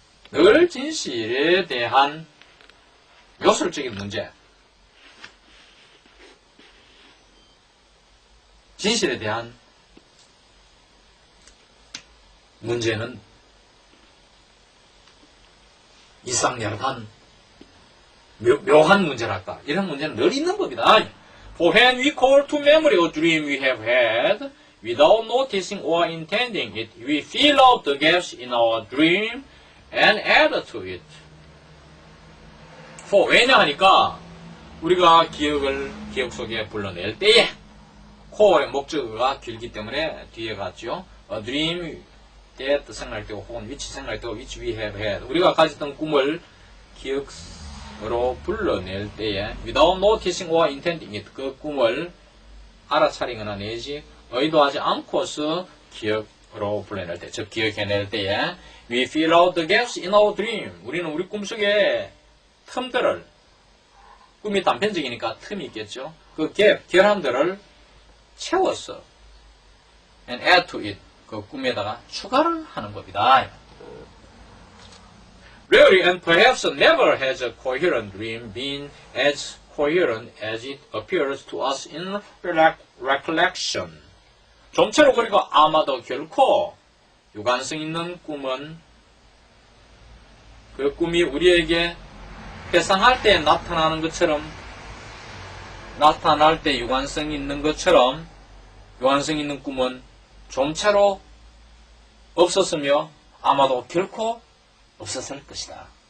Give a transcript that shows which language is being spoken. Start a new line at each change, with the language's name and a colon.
Korean: 늘 진실에 대한 요술적인 문제, 진실에 대한 문제는 이상야한 묘한 문제랄까 이런 문제는 늘 있는 법이다.
English: For when we call to memory a dream we have had, without noticing or intending it, we fill out the gaps in our dream and add to it.
Korean: For 왜냐하니까 우리가 기억 속에 불러낼 때에 call의 목적어가 길기 때문에 뒤에 갔죠.
English: A dream that
Korean: 생각할 때고 혹은
English: which
Korean: 생각할 때고
English: which we have had.
Korean: 우리가 가졌던 꿈을 기억으로 불러낼 때에
English: without noticing or intending it,
Korean: 그 꿈을 알아차리거나 내지 의도하지 않고서 기억으로 불러낼 때, 즉 기억해낼 때에
English: we fill out the gaps in our dream.
Korean: 우리는 우리 꿈속에 틈들을, 꿈이 단편적이니까 틈이 있겠죠. 그 결함들을 채웠어.
English: and add to it.
Korean: 그 꿈에다가 추가를 하는 법이다.
English: Rarely and perhaps never has a coherent dream been as coherent as it appears to us in recollection.
Korean: 좀처럼 그리고 아마도 결코 유관성 있는 꿈은 그 꿈이 우리에게 회상할 때 나타나는 것처럼 나타날 때 유관성 있는 것처럼 유관성 있는 꿈은 좀처럼 없었으며 아마도 결코 없었을 것이다.